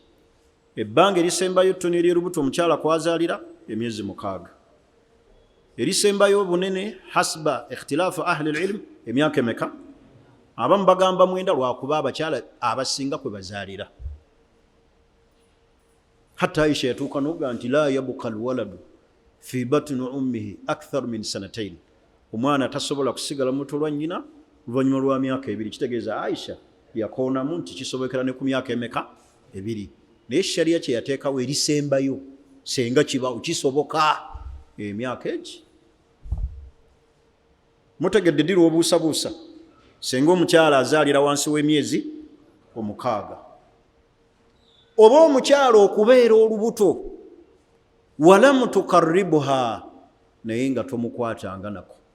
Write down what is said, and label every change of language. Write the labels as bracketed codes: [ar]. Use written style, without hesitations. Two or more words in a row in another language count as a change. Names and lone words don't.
[lg] Ebbanga erisembayo ttono ery'olubuto omukyala kwazaalira emyezi 6. Erisembayo obunene [ar] حسب اختلاف أهل العلم [lg] emyaka emeka? Abamu bagamba 9 lwakuba abakyala abasinga kwe bazaalira. Hatta Aisha yatuuka n'oga nti [ar] لا يبقى الولد في بطن أمه أكثر من [lg] 2 omwana tasobola kusigala muto lwa nnyina oluvannyuma lwa myaka 2. Kitegeeza Aisha yakoonamu nti kisobokera ne ku myaka emeka? 2. Naye shariya kye yateekawo erisembayo senga kibawo kisoboka emyaka egi. Mutegedde ddi lw'obuusabuusa senga omukyala azaalira wansi w'emyezi 6, oba omukyala okubeera olubuto walamu tukarribuha, naye nga tomukwatanga nako.